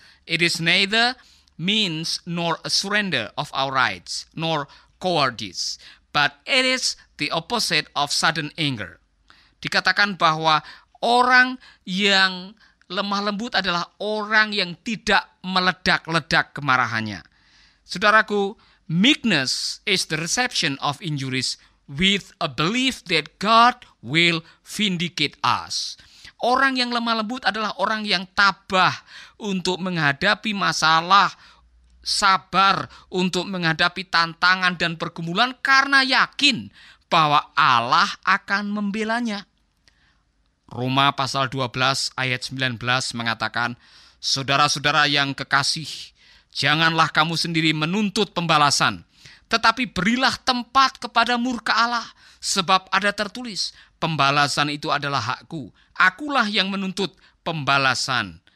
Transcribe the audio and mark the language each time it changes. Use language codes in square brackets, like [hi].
[en] It is neither means nor a surrender of our rights, nor cowardice, but it is the opposite of sudden anger. [id] Dikatakan bahwa orang yang lemah lembut adalah orang yang tidak meledak-ledak kemarahannya. [en] Saudaraku, meekness is the reception of injuries with a belief that God will vindicate us. [id] Orang yang lemah lembut adalah orang yang tabah untuk menghadapi masalah, sabar untuk menghadapi tantangan dan pergumulan karena yakin bahwa Allah akan membelanya. Roma pasal 12 ayat 19 mengatakan, saudara-saudara yang kekasih, janganlah kamu sendiri menuntut pembalasan, tetapi berilah tempat kepada murka Allah, sebab ada tertulis, pembalasan itu adalah hakku, akulah yang menuntut pembalasan.